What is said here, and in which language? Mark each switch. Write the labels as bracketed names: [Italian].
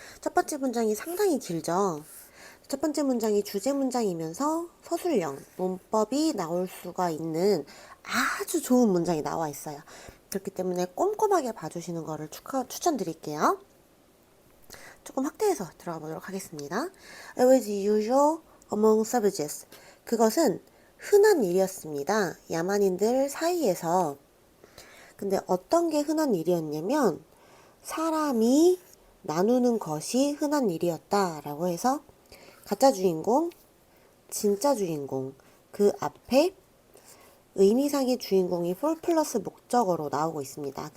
[Korean] 첫 번째 문장이 상당히 길죠. 첫 번째 문장이 주제 문장이면서 서술형, 문법이 나올 수가 있는 아주 좋은 문장이 나와 있어요. 그렇기 때문에 꼼꼼하게 봐주시는 거를 추천드릴게요. 조금 확대해서 들어가 보도록 하겠습니다. [English] It was usual among savages. [Korean] 그것은 흔한 일이었습니다. 야만인들 사이에서. 근데 어떤 게 흔한 일이었냐면 사람이 나누는 것이 흔한 일이었다라고 해서 가짜 주인공, 진짜 주인공, 그 앞에 의미상의 주인공이 for 플러스 목적어로 나오고 있습니다.